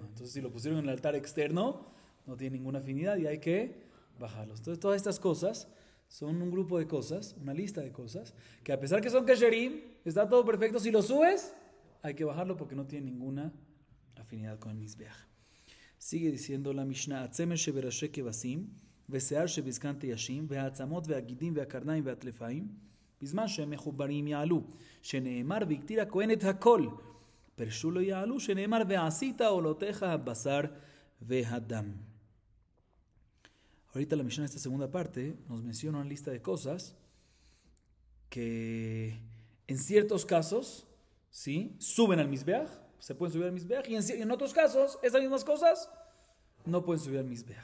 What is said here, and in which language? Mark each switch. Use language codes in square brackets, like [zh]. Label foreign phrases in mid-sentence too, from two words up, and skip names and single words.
[es] Entonces, si lo pusieron en el altar externo, no tiene ninguna afinidad y hay que bajarlos. Entonces, todas estas cosas son un grupo de cosas, una lista de cosas, que a pesar que son kesherim, está todo perfecto. Si lo subes, hay que bajarlo porque no tiene ninguna afinidad con el Mizbeach. Sigue diciendo la Mishnah: [he] הצמר שבראשי כבשים, והשער שבזקן תישים, והעצמות והגידים והקרניים והטלפיים, בזמן שמחוברים יעלו, שנאמר והקטיר הכהן את הכל, פירשו לא יעלו, שנאמר ועשית עולותיך הבשר והדם. [es] Ahorita la Mishnah en esta segunda parte nos menciona una lista de cosas que en ciertos casos, ¿sí?, suben al Mizbeach, se pueden subir al Mizbeach, y en otros casos, esas mismas cosas no pueden subir al Mizbeach.